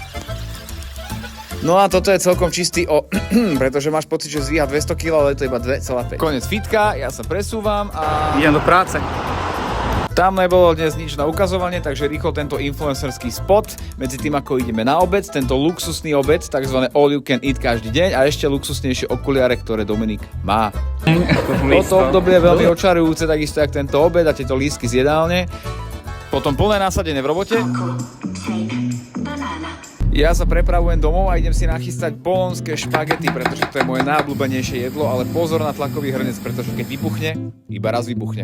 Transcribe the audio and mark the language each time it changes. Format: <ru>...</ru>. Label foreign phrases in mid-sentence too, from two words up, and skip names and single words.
<sk>No a toto je celkom čistý pretože máš pocit, že zvíha 200 kg, ale to je iba 2,5. Konec fitka, ja sa presúvam a Idem do práce. tam nebolo dnes nič na ukazovanie, takže rýchlo tento influencerský spot medzi tým, ako ideme na obed, tento luxusný obed, takzvané</sk> <en>all you can eat</en> <sk>každý deň a ešte luxusnejšie okuliare, ktoré Dominik má. Toto obdobie je veľmi očarujúce, takisto jak tento obed a tieto lístky z jedálne. Potom plné nasadenie v robote. Ja sa prepravujem domov a idem si nachystať bolonské špagety, pretože to je moje najobľúbenejšie jedlo, ale pozor na tlakový hrnec, pretože keď vybuchne, iba raz vybuchne.</sk>